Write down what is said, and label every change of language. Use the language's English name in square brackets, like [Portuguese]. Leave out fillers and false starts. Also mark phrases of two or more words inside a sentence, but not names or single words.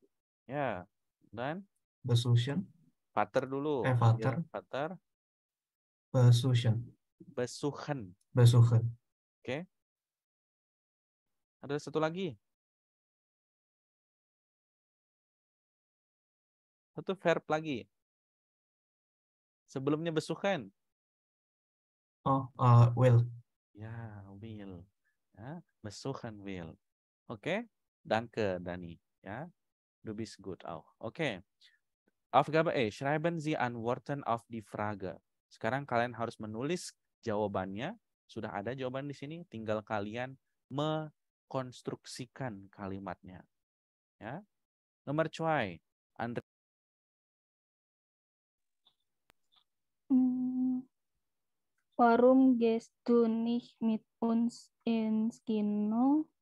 [Indonesian] Ya, dan [German] Besuchen. [Indonesian] Vater dulu. [German] Vater. Besuchen. [Indonesian] Oke. Ada satu lagi. Satu verb lagi. Sebelumnya besuchen. [German] Will. Ya, will. Ya, besuchen will. Oke. Danke, Dani. Ja, du bist gut auch. Oke. Aufgabe E, schreiben Sie Antworten auf die Frage. [Indonesian] Sekarang kalian harus menulis jawabannya. Sudah ada jawaban di sini, tinggal kalian mengkonstruksikan kalimatnya. Ya. Nomor 2. [German] Warum gehst du nicht mit uns ins Kino?